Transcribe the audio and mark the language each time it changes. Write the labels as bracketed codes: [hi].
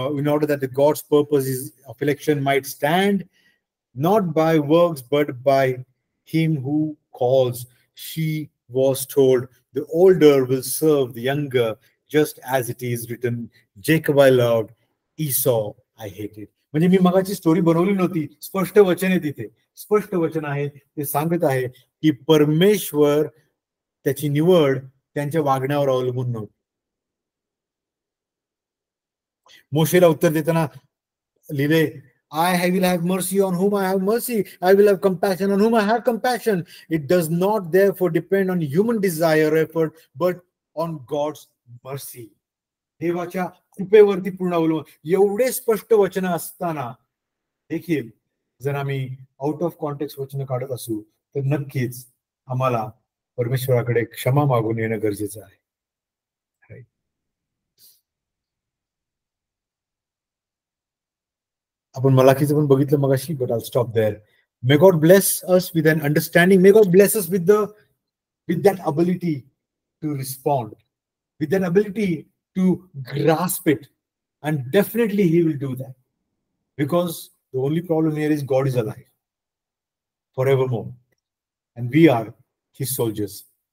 [en] order that the God's purposes of election might stand, not by works but by him who calls, she was told, the older will serve the younger, just as it is written, Jacob I loved, Esau I hated. [mr] म्हणजे मी मगाची story बनवली नव्हती, स्पष्ट वचन आहे तिथे, स्पष्ट वचन आहे. ते सांगत आहे की परमेश्वर त्याची निवड त्यांच्या वागण्यावर अवलंबून नव्हती. मोशेला उत्तर देताना लिहिले, [en] I will have mercy on whom I have mercy. I will have compassion on whom I have compassion. It does not therefore depend on human desire or effort, but on God's mercy. [mr] देवाच्या कृपेवरती पूर्ण अवलंबून. एवढे स्पष्ट वचन असताना देखील जर आम्ही [en] out of context [mr] वचन काढत असू, तर नक्कीच आम्हाला परमेश्वराकडे क्षमा मागून येणं गरजेचं आहे. आपण मलाकीचं पण बघितलं मगाशी, [en] but I'll stop there. May God bless us with an understanding. May God bless us with that ability to respond, with that ability to grasp it, and definitely He will do that, because the only problem here is God is alive forevermore, and we are His soldiers.